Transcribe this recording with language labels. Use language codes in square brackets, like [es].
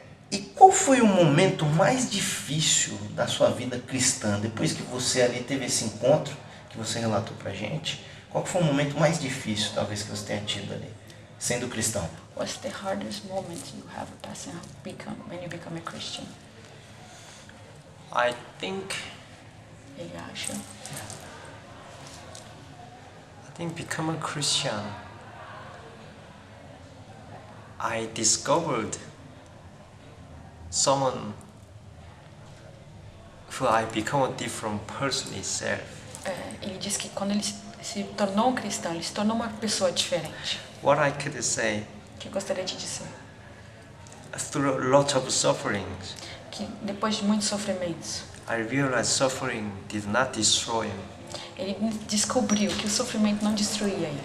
[pt] E qual foi o momento mais difícil da sua vida cristã? Depois que você ali teve esse encontro, que você relatou pra gente, qual foi o momento mais difícil, talvez, que você tenha tido ali, sendo cristão? [en] What's the hardest moment you have when you become a Christian? I think [pt] Ele acha. [en] become a Christian, I discovered someone who I become a different person itself. [pt] Ele diz que quando ele se tornou um cristão, ele se tornou uma pessoa diferente. [en] What I could say, [pt] Que eu gostaria de dizer [en] through a lot of sufferings, [pt] que depois de muitos sofrimentos, [en] I realized suffering did not destroy me, [pt] Ele descobriu que o sofrimento não destruía ele,